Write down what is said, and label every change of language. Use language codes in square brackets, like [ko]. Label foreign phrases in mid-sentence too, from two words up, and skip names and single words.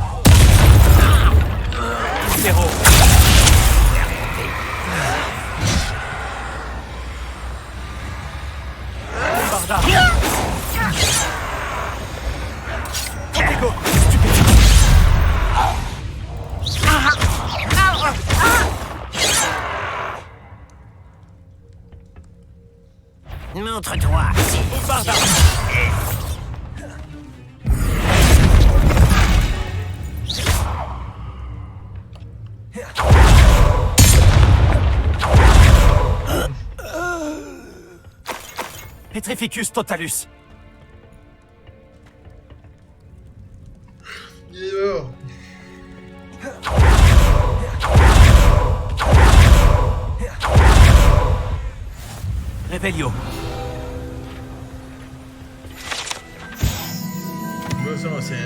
[fr] Zéro. Bombarda. Protego. Montre-toi. Bombarda. Petrificus totalus. Il est mort. Revelio. Boussole ancienne.